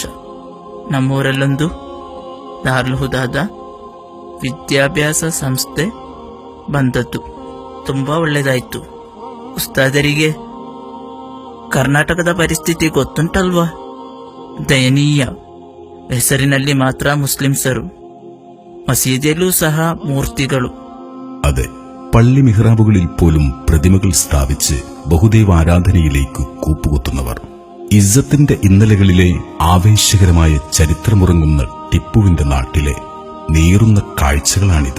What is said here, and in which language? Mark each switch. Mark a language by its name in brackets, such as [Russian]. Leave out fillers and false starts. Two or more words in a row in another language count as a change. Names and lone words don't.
[Kannada] ನಮ್ಮೂರಲ್ಲೊಂದು ದಾರುಲ್ ಹುದಾದ ವಿದ್ಯಾಭ್ಯಾಸ ಸಂಸ್ಥೆ ಬಂದದ್ದು ತುಂಬಾ ಒಳ್ಳೆಯದಾಯಿತು. ಉಸ್ತಾದರಿಗೆ ಕರ್ನಾಟಕದ ಪರಿಸ್ಥಿತಿ ಗೊತ್ತುಂಟಲ್ವಾ? ದಯನೀಯ. ಹೆಸರಿನಲ್ಲಿ ಮಾತ್ರ ಮುಸ್ಲಿಮ್ಸರು, [Malayalam] മസീദിയಲ್ಲೂ സഹ മൂർത്തികളും. അതെ, പള്ളി മിഹ്റാബുകളിൽ പോലും പ്രതിമകൾ സ്ഥാപിച്ച് ബഹുദൈവാരാധനയിലേക്ക് കൂപ്പുകുത്തുന്നവർ. ഇസ്സത്തിന്റെ ഇന്നലകളിലെ ആവേശകരമായ ചരിത്രമുറങ്ങുന്ന ടിപ്പുവിന്റെ നാട്ടിലെ നീറുന്ന കാഴ്ചകളാണിത്.